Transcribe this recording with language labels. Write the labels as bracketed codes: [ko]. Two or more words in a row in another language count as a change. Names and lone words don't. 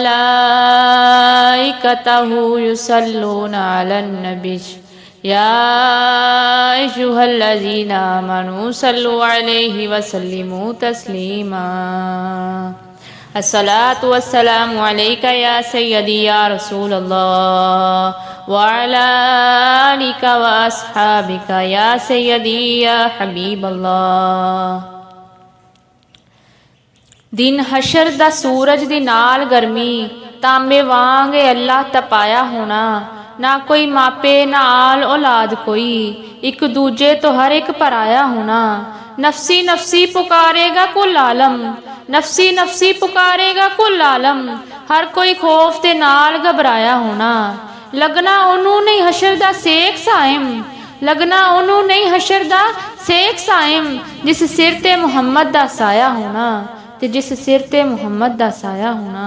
[ar] وملائكته يصلون على النبي يا أيها الذين آمنوا صلوا عليه وسلموا تسليما الصلاة والسلام عليك يا سيدي يا رسول الله وعلى آلك وأصحابك يا سيدي يا حبيب الله۔ [pa] دن حشر دا سورج دی نال گرمی تانبے وانگ اللہ تپایا ہونا، نہ کوئی ماپے نہ آل اولاد کوئی، ایک دوجے تو ہر ایک پرایا ہونا۔ نفسی نفسی پکارے گا کل عالم، نفسی نفسی پکارے گا کل عالم، ہر کوئی خوف دے نال گھبرایا ہونا۔ لگنا انہوں نہیں حشر دا سیک سائم، لگنا انہوں نہیں حشر دا سیک سائم، جس سر تے محمد دا سایہ ہونا، تے جس سر تے محمد دا سایہ ہونا۔